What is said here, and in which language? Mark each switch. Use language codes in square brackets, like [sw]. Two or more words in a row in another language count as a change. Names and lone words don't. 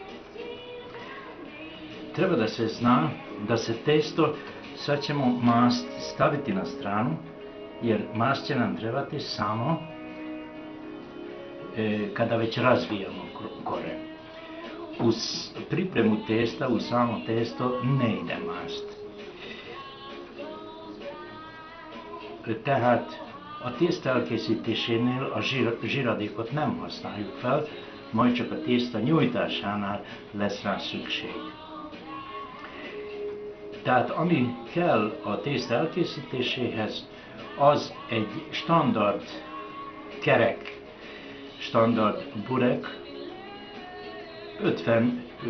[sr] Treba da se zna da se testo, sad ćemo mast staviti na stranu, jer mast će nam trebati samo kada već razvijamo kore. Uz pripremu testa, u samo testo ne ide mast. [hu] Tehát a tészta elkészítésénél a zsiradékot nem használjuk fel, majd csak a tészta nyújtásánál lesz rá szükség. Tehát ami kell a tészta elkészítéséhez, az egy standard kerek, standard burek, 50